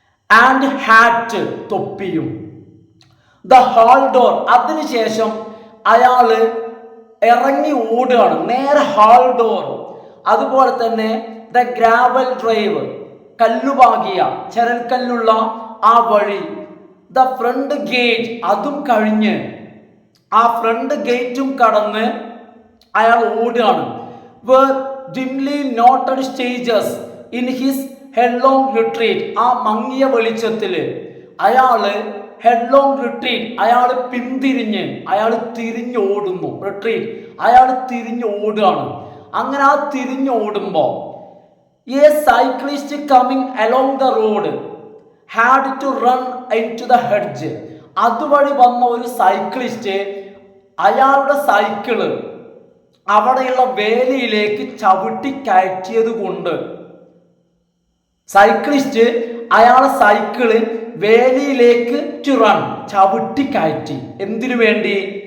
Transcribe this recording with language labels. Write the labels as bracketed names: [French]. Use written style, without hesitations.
[Malayalam] And hat, തൊപ്പിയും. [English] the hall door, [Malayalam] അതിനുശേഷം അയാള് ഇറങ്ങി ഓടുകയാണ് നേരെ ഹാൾ ഡോർ. അതുപോലെ തന്നെ [English] the gravel drive, [Malayalam] കല്ലുപാകിയ ചരൽക്കല്ലുള്ള ആ വഴി. [English] the front gate, [Malayalam] അതും കഴിഞ്ഞ് ആ ഫ്രണ്ട് ഗേറ്റും കടന്ന് അയാൾ ഓടുകയാണ്. [English] Were dimly noted stages in his headlong retreat. [Malayalam] ആ മങ്ങിയ വെളിച്ചത്തില് അയാള് ഹെഡ്ലോങ് റിട്രീറ്റ്, അയാൾ പിന്തിരിഞ്ഞ്, അയാൾ തിരിഞ്ഞോടുന്നു. റിട്രീറ്റ്, അയാൾ തിരിഞ്ഞോടുകയാണ്. അങ്ങനെ ആ തിരിഞ്ഞോടുമ്പോ [English] a cyclist coming along the road had to run into the hedge. [Malayalam] അതുവഴി വന്ന ഒരു സൈക്ലിസ്റ്റ് അയാളുടെ സൈക്കിള് അവിടെയുള്ള വേലിയിലേക്ക് ചവിട്ടി കയറ്റിയത് കൊണ്ട്, സൈക്ലിസ്റ്റ് അയാളെ സൈക്കിള് വേലിയിലേക്ക് ടു റൺ, ചവിട്ടി കയറ്റി. എന്തിനു വേണ്ടി?